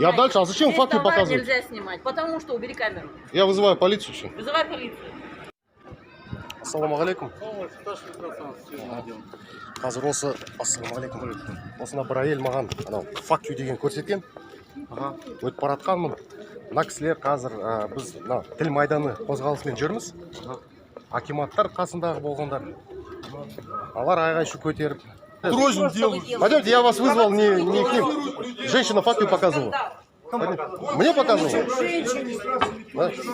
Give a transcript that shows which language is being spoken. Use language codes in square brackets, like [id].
[ru] Я дальше, а зачем Здесь факты товар показывать? Нельзя снимать, потому что убери камеру. Я вызываю полицию все. Вызывай полицию. Ассаламу алейкум. [kk] Қазір осы ассаламу алейкум. Осына бір әйел маған анау [en] fuck you [kk] деген көрсеткен. Өтіп баратқанмын. Мына кісілер қазір біз тіл майданы қозғалысымен жүрміз. Акиматтар қасындағы болғандар. Алар айғай-шу көтеріп. [ru] Пойдемте, я вас вызвал не к ним. Женщина [en] fuck you [ru] показывала. Мне показывала? Да?